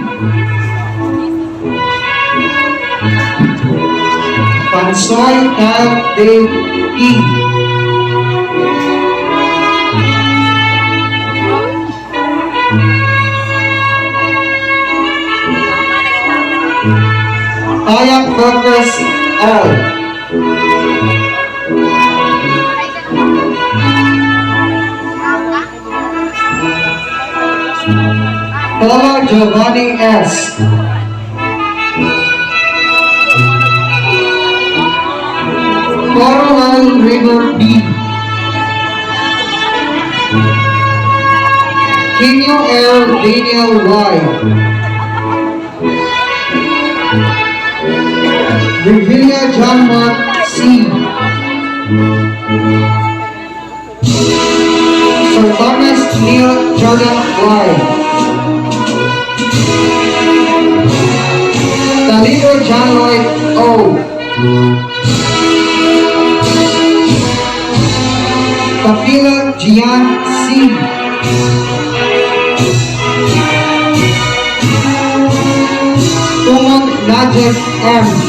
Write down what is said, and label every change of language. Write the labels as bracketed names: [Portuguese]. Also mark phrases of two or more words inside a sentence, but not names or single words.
[Filipino] Pansoy Tal Dave E. Tayak Focus L. Paula Giovanni S. Coral River B. Kinyo L. Daniel Y. Revilla John Mark C. Sir Thomas Neil Jordan Y. Talito John Lloyd O. Kapila Gian C. Tumag Najib M.